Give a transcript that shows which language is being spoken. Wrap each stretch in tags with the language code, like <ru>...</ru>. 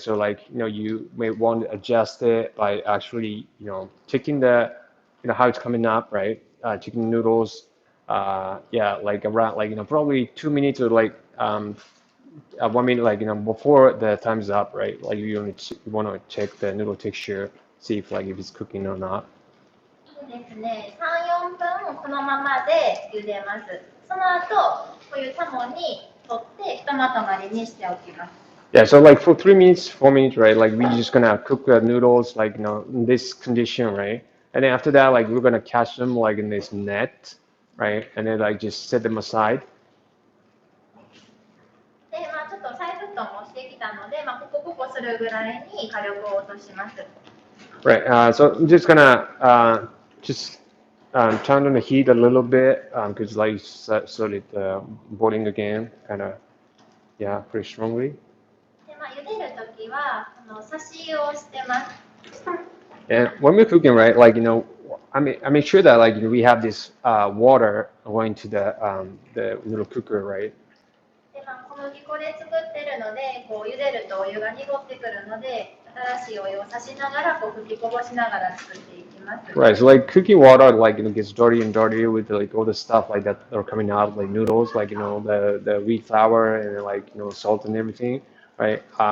<en>So like you may want to adjust it by actually checking the how it's coming up, right? Checking noodles, yeah, like around like probably 2 minutes or like 1 minute, like before the time's up, right? Like you want to check the noodle texture, see if like if it's cooking or not.</en> <ja>ですね、3、4分このままで茹でます。その後、こういうタモに取ってひとまとまりにしておきます。</ja> <en>Yeah, so like for 3 minutes, 4 minutes, right? Like we're just gonna cook the noodles like in this condition, right? And then after that, like we're gonna catch them like in this net, right? And then like just set them aside.</en> <ja>で、ちょっと再沸騰もしてきたので、ポコポコすするぐらいに火力を落とします。</ja> <en>Right. So I'm just gonna just turn on the heat a little bit because like so it boiling again, kind of yeah, pretty strongly.</en> <ja>で、茹でるときは差し湯をしてます。</ja> <en>And when we're cooking, right, like I make sure that like we have this water going to the little cooker, right?</en> <ja>で、小麦粉で作ってるので、茹でるとお湯が濁ってくるので、新しいお湯を差しながら吹きこぼしながら作っていきます。</ja> <en>Right. So like cooking water, like gets dirty and dirty with like all the stuff like that are coming out, like noodles, like the wheat flour and like salt and everything, right?</en>